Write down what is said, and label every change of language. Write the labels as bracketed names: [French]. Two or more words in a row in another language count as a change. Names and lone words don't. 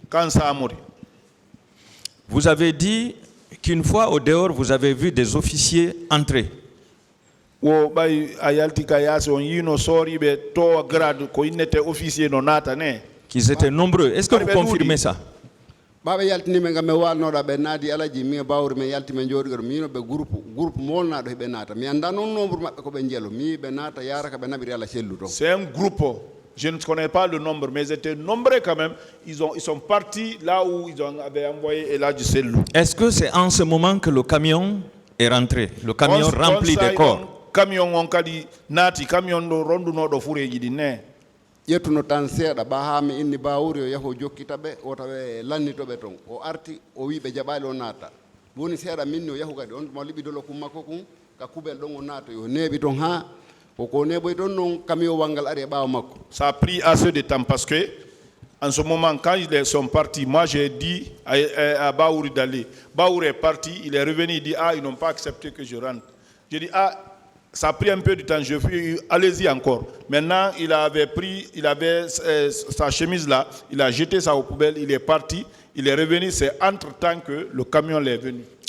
[French] Vous avez dit qu'une fois au dehors, vous avez vu des officiers entrer. Qu'ils étaient nombreux. Est-ce que vous confirmez ça? [Fula] baɓe yaltinimi ngam mi walnoɗo ɓe naadi alaji mi bawri mi yalti mi jooɗigoro mino ɓe groupe molnaɗo heɓe naata mi anda noon nombre maɓɓe koɓe jeelo mi ɓe naata yaraka ɓe naɓiri ala cellu ton. [French] C'est un groupe. Je ne connais pas le nombre, mais ils étaient nombreux quand même. Ils sont partis là où ils avaient envoyé Eladji Sellou. Est-ce que c'est en ce moment que le camion est rentré, le camion rempli de corps? [Fula] Camion on kadi nati camion do ronduno do fureji di ne. ƴettuno tan seeɗa ɓa ha mi inni bawuri o yaho jokkita ɓe o tawe lannitoɓe toon o arti o wi ɓe jaɓali o naata woni seeɗa minni o yahu kadi on mo liɓidolo kum makko kum ka kuɓel ɗon o naata yo neeɓi toon ha koko neɓoy toon noon camion wangal ari e ɓaawa makko. [French] Ça a pris assez de temps parce que en ce moment quand ils sont partis, moi j'ai dit à Baouri d'aller. Baouri est parti, il est revenu, il dit ils n'ont pas accepté que je rentre. J'ai dit ça a pris un peu de temps, je fais allez-y encore. Maintenant, il avait sa chemise là, il a jeté ça aux poubelles, il est parti, il est revenu, c'est entre-temps que le camion est venu.